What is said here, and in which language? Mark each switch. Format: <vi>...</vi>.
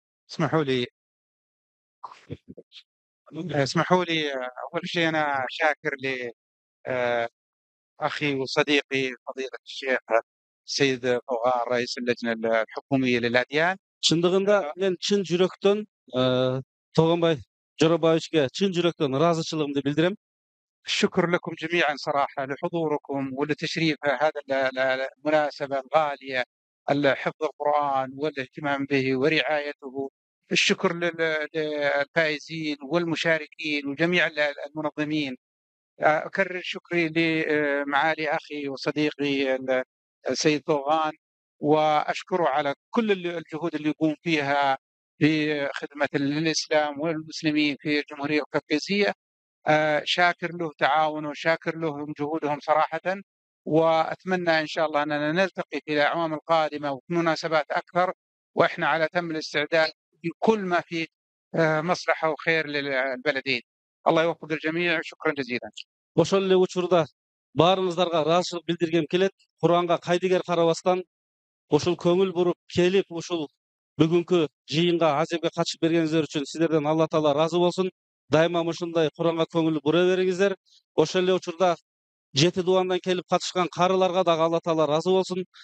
<ar>اسمحوا لي أول شيء أنا شاكر لأخي وصديقي فضيلة الشيخ السيد طوغان رئيس اللجنة الحكومية للأديان.</ar> <ky>Чындыгында мен чын жүрөктөн Тогонбай Жоробаевичке чын жүрөктөн ыраазычылыгымды билдирем.</ky> <ar>الشكر لكم جميعا صراحة لحضوركم ولتشريف هذا المناسبة الغالية، حفظ القرآن والاهتمام به ورعايته. الشكر للفائزين والمشاركين وجميع المنظمين. أكرر شكري لمعالي أخي وصديقي السيد طوغان، وأشكره على كل الجهود اللي يقوم فيها في خدمة الإسلام والمسلمين في الجمهورية القوقازية. شاكر له تعاونه وشاكر له جهودهم صراحة، وأتمنى إن شاء الله أننا نلتقي في الأعوام القادمة وفي مناسبات أكثر، وإحنا على تم الاستعداد بكل ما فيه مصلحة وخير للبلدين. الله يوفق الجميع، شكرا جزيلا.</ar> <ky>Ошол эле учурда баарыңыздарга ыраазычылык билдиргем келет. Кур'анга кайдыгер карабастан ушул көңүл буруп келип ушул бүгүнкү жыйынга аземге катышып бергениңиздер үчүн силерден Алла Таала ыраазы болсун. Дайыма ушундай Кур'анга көңүл бура бериңиздер. Ошол эле учурда жети дубандан келип катышкан карыларга дагы Алла Таала ыраазы болсун.</ky>